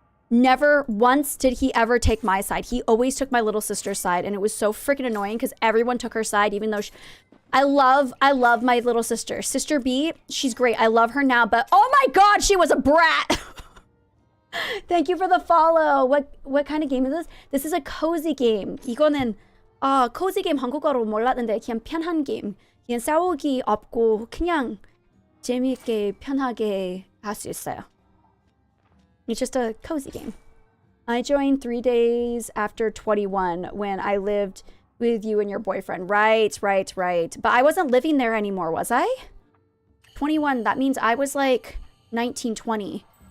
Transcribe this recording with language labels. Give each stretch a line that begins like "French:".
English: Never once did he ever take my side. He always took my little sister's side, and it was so freaking annoying because everyone took her side, even though I love my little sister. Sister B, she's great. I love her now, but oh my God, she was a brat. Thank you for the follow. What kind of game is this? This is a cozy game.
Korean: 이거는 cozy game 한국어로 몰랐는데 그냥 편한 게임. 그냥 싸우기 없고 그냥 재미있게 편하게 할 수 있어요.
English: It's just a cozy game. I joined 3 days after 21 when I lived with you and your boyfriend. Right. But I wasn't living there anymore, was I? 21, that means I was like 19, 20.